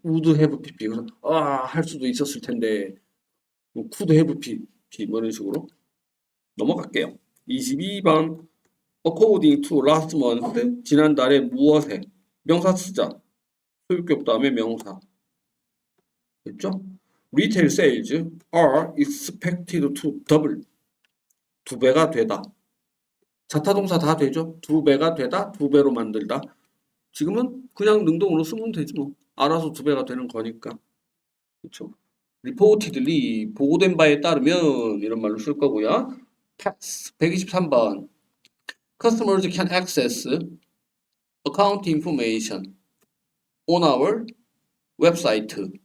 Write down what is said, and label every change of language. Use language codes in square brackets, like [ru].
[en] would have pp. [ko] 그래서 할 수도 있었을 텐데 [en] could have pp [ko] 뭐 이런 식으로 넘어갈게요. 22번 [en] according to last month [ko] 지난달에 무엇에 명사 쓰자. 소유격 다음에 명사. 됐죠? [en] Retail sales are expected to double. [ko] 두 배가 되다. 자타동사 다 되죠? 두 배가 되다, 두 배로 만들다. 지금은 그냥 능동으로 쓰면 되지 뭐. 알아서 두 배가 되는 거니까. 그렇죠? reportedly 보고된 바에 따르면 이런 말로 쓸 거고요. [en] Tax 123번 Customers can access account information on our website.